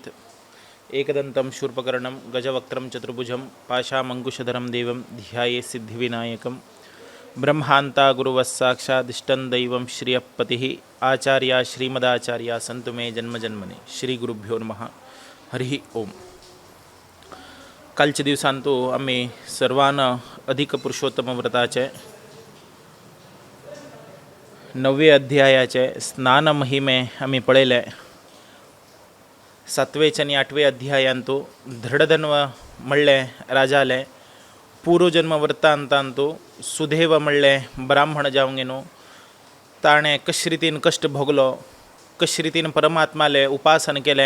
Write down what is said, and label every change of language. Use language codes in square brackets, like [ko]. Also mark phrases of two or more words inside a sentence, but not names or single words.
[sa] एकदन्तं शूर्पकर्णं गजवक्त्रं चतुर्भुजं पाशामङ्कुशधरं देवं ध्याये सिद्धिविनायकं। ब्रह्मान्ता गुरुवस्साक्षादिष्टं दैवं श्रियःपतिः आचार्या श्रीमदाचार्या सन्तु मे जन्मजन्मने। श्रीगुरुभ्यो नमः। हरिः ओम। [kok] कालच्या दिवसांतू आम्ही सर्वांना अधिक पुरुषोत्तम व्रताचे 9वे अध्यायाचे स्नान महिमे आम्ही पळयले। 7वेचे आणि 8वे अध्यायांतू धृडधन्व म्हणले राजाले पूर्वजन्म वृत्तांतांतू सुदैव म्हणले ब्राह्मण जावंक गेलो ताणे कशे रितीन कश्ट भोगलो, कशे रितीन परमात्माले उपासन केले।